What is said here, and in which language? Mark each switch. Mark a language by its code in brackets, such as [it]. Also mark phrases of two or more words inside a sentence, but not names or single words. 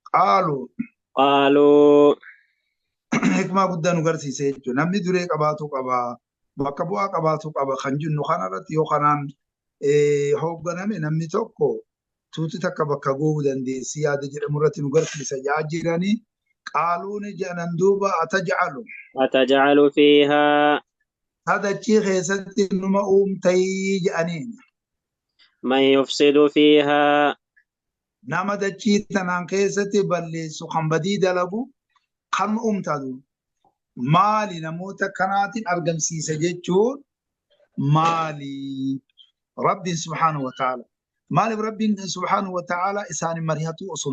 [om] qaaluu hikmaa guddaa nu garsiise jechuudha namni duree qabaatuu qaba bakka bu'aa qabaatuu qaba kan jennu kanarratti yoo kanaan hoogganame namni tokko tuuti takka bakka ga'uu dandeessi yaada jedhamu irratti nu garsiisa yaa jiranii qaaluun jedhan duuba [ar] أتجعل فيها [om] dachii keessatti numa uumtayii jedhaniin [ar] من يفسد فيها [om] nama dachii tanaan keessatti balleessu kan badii dalagu kan uumtatu maali namoota kanaatiin argamsiisa jechuun maali rabbiin [ar] سبحانه وتعالى [om] maaliif rabbiin [ar] سبحانه وتعالى [om] isaanin mari'atu osoo hin